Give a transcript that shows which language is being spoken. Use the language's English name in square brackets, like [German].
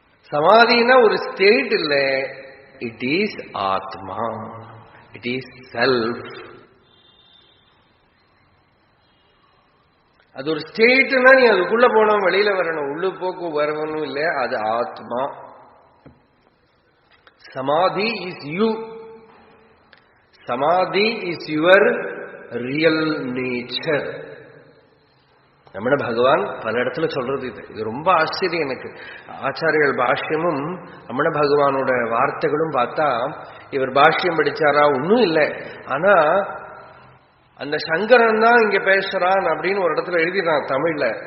[Tamil] சமாதினா ஒரு ஸ்டேட் இல்ல, [English] It is atma, it is self. [Tamil] அது ஒரு ஸ்டேட்னா நீ அதுக்குள்ள போனோம், வெளியில வரணும், உள்ளு போக்கு வரணும் இல்ல, அது ஆத்மா. [English] Samadhi is you. Samadhi is your real nature. [Tamil] Ramana பகவான் பல இடத்துல சொல்றது இது ரொம்ப ஆச்சரியம் எனக்கு. ஆச்சாரியர்கள் பாஷ்யமும் ரமண பகவானோட வார்த்தைகளும் பார்த்தா, இவர் பாஷ்யம் படிச்சாரா ஒன்னும் இல்லை, ஆனா அந்த சங்கரன் தான் இங்க பேசுறான் அப்படின்னு ஒரு இடத்துல எழுதினான் தமிழ்ல.